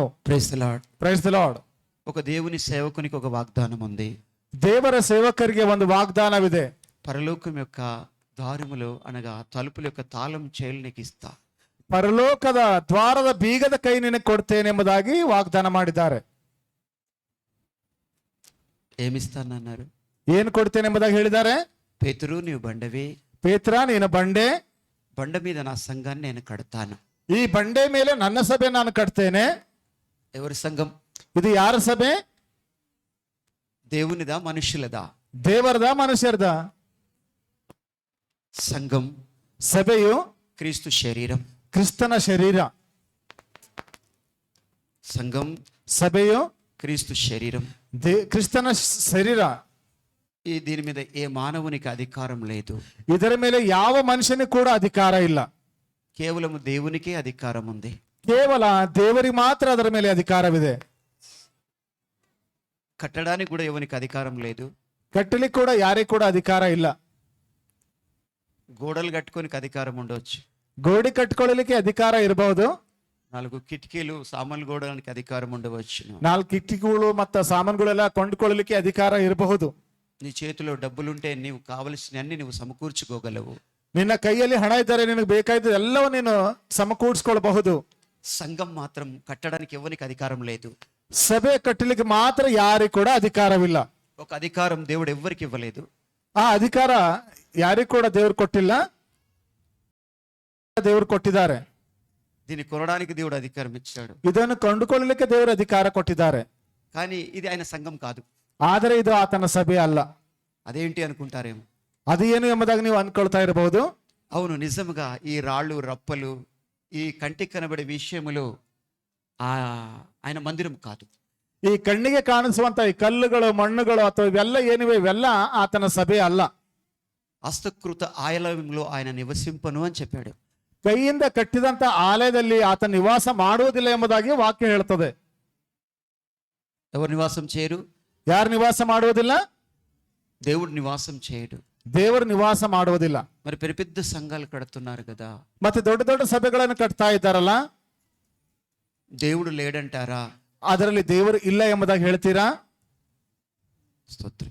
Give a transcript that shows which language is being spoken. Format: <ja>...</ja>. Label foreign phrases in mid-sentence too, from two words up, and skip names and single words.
<en>praise the lord. praise the lord.</en> <te>ఒక దేవుని సేవకునికి ఒక వాగ్దానం ఉంది.</te> <kn>ದೇವರ ಸೇವಕರಿಗೆ ಒಂದು ವಾಗ್ದಾನವಿದೆ.</kn> <te>పరలోకం యొక్క ద్వారములు అనగా తలుపుల యొక్క తాళం చేలు నీకు ఇస్తా.</te> <kn>ಪರಲೋಕದ ದ್ವಾರದ ಬೀಗದ ಕೈ ನಿನಗೆ ಕೊಡ್ತೇನೆ ಎಂಬುದಾಗಿ ವಾಗ್ದಾನ ಮಾಡಿದ್ದಾರೆ.</kn> <te>ఏమిస్తానన్నారు?</te> <kn>ಏನು ಕೊಡ್ತೇನೆ ಎಂಬುದಾಗಿ ಹೇಳಿದ್ದಾರೆ.</kn> <te>పేతురు నీవు బండవి,</te> <kn>ಪೇತ್ರ ನೀನು ಬಂಡೆ,</kn> <te>బండ మీద నా సంఘాన్ని నేను కడతాను.</te> <kn>ಈ ಬಂಡೆ ಮೇಲೆ ನನ್ನ ಸಭೆ ನಾನು ಕಟ್ತೇನೆ.</kn> <te>ఎవరి సంఘం?</te> <kn>ಇದು ಯಾರ ಸಭೆ?</kn> <te>దేవునిదా మనుషులదా?</te> <kn>ದೇವರದ ಮನುಷ್ಯರದ</kn> <te>సంఘం.</te> <kn>ಸಭೆಯು</kn> <te>క్రీస్తు శరీరం.</te> <kn>ಕ್ರಿಸ್ತನ ಶರೀರ.</kn> <te>సంఘం</te> <kn>ಸಭೆಯು</kn> <te>క్రీస్తు శరీరం.</te> <kn>ಕ್ರಿಸ್ತನ ಶರೀರ.</kn> <te>దీని మీద ఏ మానవునికి అధికారం లేదు.</te> <kn>ಇದರ ಮೇಲೆ ಯಾವ ಮನುಷ್ಯನಿಗೆ ಕೂಡ ಅಧಿಕಾರ ಇಲ್ಲ.</kn> <te>కేవలం దేవునికే అధికారం ఉంది.</te> <kn>ಕೇವಲ ದೇವರಿಗೆ ಮಾತ್ರ ಅದರ ಮೇಲೆ ಅಧಿಕಾರವಿದೆ.</kn> <te>కట్టడానికి కూడా ఎవరికి అధికారం లేదు.</te> <kn>ಕಟ್ಟಲಿಕ್ಕೆ ಕೂಡ ಯಾರಿಗೂ ಕೂಡ ಅಧಿಕಾರ ಇಲ್ಲ.</kn> <te>గోడలు కట్టుకోనికి అధికారం ఉండవచ్చు,</te> <kn>ಗೋಡೆ ಕಟ್ಕೊಳ್ಳಲಿಕ್ಕೆ ಅಧಿಕಾರ ಇರಬಹುದು,</kn> <te>4 కిటికీలు సామాన్లు గోడడానికి అధికారం ఉండవచ్చు,</te> <kn>4 ಕಿಟಕಿಗಳು ಮತ್ತು ಸಾಮಾನುಗಳೆಲ್ಲ ಕೊಂಡುಕೊಳ್ಳಲಿಕ್ಕೆ ಅಧಿಕಾರ ಇರಬಹುದು.</kn> <te>నీ చేతిలో డబ్బులుంటే నీవు కావలసినన్ని నువ్వు సమకూర్చుకోగలవు.</te> <kn>ನಿನ್ನ ಕೈಯಲ್ಲಿ ಹಣ ಇದ್ದರೆ ನಿನಗೆ ಬೇಕಾದ ಎಲ್ಲವೂ ನೀನು ಸಮಕೂಡಿಸಿಕೊಳ್ಳಬಹುದು.</kn> <te>సంఘం మాత్రం కట్టడానికి ఎవరికి అధికారం లేదు.</te> <kn>ಸಭೆ ಕಟ್ಟಲಿಕ್ಕೆ ಮಾತ್ರ ಯಾರಿಗೂ ಕೂಡ ಅಧಿಕಾರವಿಲ್ಲ.</kn> <te>ఒక అధికారం దేవుడు ఎవ్వరికి ఇవ్వలేదు.</te> <kn>ಆ ಅಧಿಕಾರ ಯಾರಿಗೂ ಕೂಡ ದೇವರು ಕೊಟ್ಟಿಲ್ಲ, ದೇವರು ಕೊಟ್ಟಿದ್ದಾರೆ.</kn> <te>దీన్ని కొనడానికి దేవుడు అధికారం ఇచ్చాడు,</te> <kn>ಇದನ್ನು ಕೊಂಡುಕೊಳ್ಳಲಿಕ್ಕೆ ದೇವರು ಅಧಿಕಾರ ಕೊಟ್ಟಿದ್ದಾರೆ.</kn> <te>కానీ ఇది ఆయన సంఘం కాదు.</te> <kn>ಆದರೆ ಇದು ಆತನ ಸಭೆ ಅಲ್ಲ.</kn> <te>అదేంటి అనుకుంటారేమో.</te> <kn>ಅದು ಏನು ಎಂಬುದಾಗಿ ನೀವು ಅಂದ್ಕೊಳ್ತಾ ಇರಬಹುದು.</kn> <te>అవును, నిజంగా ఈ రాళ్ళు రప్పలు, ఈ కంటికి కనబడే విషయములు ఆయన మందిరం కాదు.</te> <kn>ಈ ಕಣ್ಣಿಗೆ ಕಾಣಿಸುವಂತ ಈ ಕಲ್ಲುಗಳು, ಮಣ್ಣುಗಳು ಅಥವಾ ಇವೆಲ್ಲ ಏನಿವೆ ಇವೆಲ್ಲ ಆತನ ಸಭೆ ಅಲ್ಲ.</kn> <te>హస్తకృత ఆలయంలో ఆయన నివసింపను అని చెప్పాడు.</te> <kn>ಕೈಯಿಂದ ಕಟ್ಟಿದಂತ ಆಲಯದಲ್ಲಿ ಆತ ನಿವಾಸ ಮಾಡುವುದಿಲ್ಲ ಎಂಬುದಾಗಿ ವಾಕ್ಯ ಹೇಳ್ತದೆ.</kn> <te>ఎవరు నివాసం చేయరు?</te> <kn>ಯಾರು ನಿವಾಸ ಮಾಡುವುದಿಲ್ಲ?</kn> <te>దేవుడు నివాసం చేయడు.</te> <kn>ದೇವರು ನಿವಾಸ ಮಾಡುವುದಿಲ್ಲ.</kn> <te>మరి పెద్ద పెద్ద సంఘాలు కడుతున్నారు కదా,</te> <kn>ಮತ್ತೆ ದೊಡ್ಡ ದೊಡ್ಡ ಸಭೆಗಳನ್ನು ಕಟ್ತಾ ಇದ್ದಾರಲ್ಲ,</kn> <te>దేవుడు లేడంటారా?</te> <kn>ಅದರಲ್ಲಿ ದೇವರು ಇಲ್ಲ ಎಂಬುದಾಗಿ ಹೇಳ್ತೀರಾ?</kn> <te>స్తోత్రం.</te>